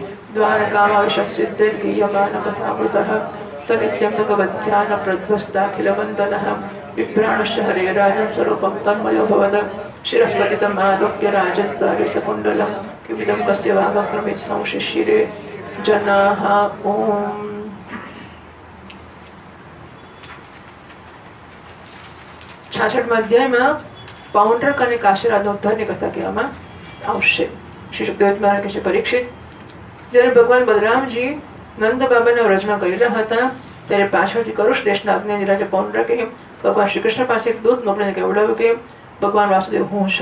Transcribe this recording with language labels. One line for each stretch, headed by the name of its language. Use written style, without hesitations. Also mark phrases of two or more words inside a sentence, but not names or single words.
Sanskrit: द्वारकामाविशस्सिद्धिर्धीयमानकथामृतः स नित्यं भगवद्ध्यानप्रध्वस्ताखिलवन्दनः बिभ्राणश्च हरेराजं स्वरूपं तन्मयोऽभवत् शिरःपतितमालोक्य राजद्वारे सकुण्डलं किमिदं कस्य वागक्रमित संशिशिरे जनाः। ओम्।
Gujarati: છાછઠમાં અધ્યાયમાં પૌંડ્રક અને કાશીરાજનો ઉદ્ધારની કથા કહેવામાં આવશે। શ્રી સુખદેવ મહારાજ કહે છે, પરીક્ષિત, જ્યારે ભગવાન બલરામજી નંદ બાબાના વ્રજમાં ગયેલા હતા ત્યારે પાછળથી કરુષ દેશના અજ્ઞાની રાજા પૌંડ્રકે ભગવાન શ્રીકૃષ્ણ પાસે એક દૂત મોકલીને કહેવડાવ્યું કે ભગવાન વાસુદેવ હું છું।